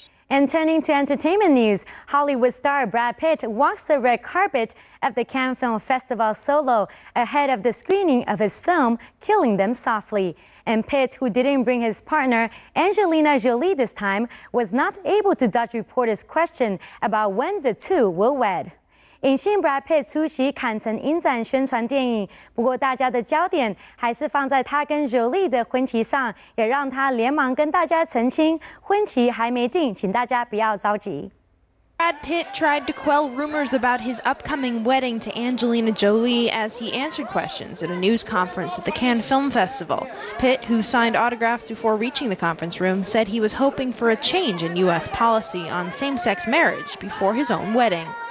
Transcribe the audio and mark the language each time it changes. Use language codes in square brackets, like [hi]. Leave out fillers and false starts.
[en] And turning to entertainment news, Hollywood star Brad Pitt walks the red carpet at the Cannes Film Festival solo ahead of the screening of his film, Killing Them Softly. And Pitt, who didn't bring his partner, Angelina Jolie this time, was not able to dodge reporters' question about when the two will wed. [zh] 影星 Brad Pitt 出席坎城影展宣传电影，不过大家的焦点还是放在他跟 Jolie 的婚期上，也让他连忙跟大家澄清，婚期还没定，请大家不要着急。 [en] Brad Pitt tried to quell rumors about his upcoming wedding to Angelina Jolie as he answered questions at a news conference at the Cannes Film Festival. Pitt, who signed autographs before reaching the conference room, said he was hoping for a change in U.S. policy on same-sex marriage before his own wedding.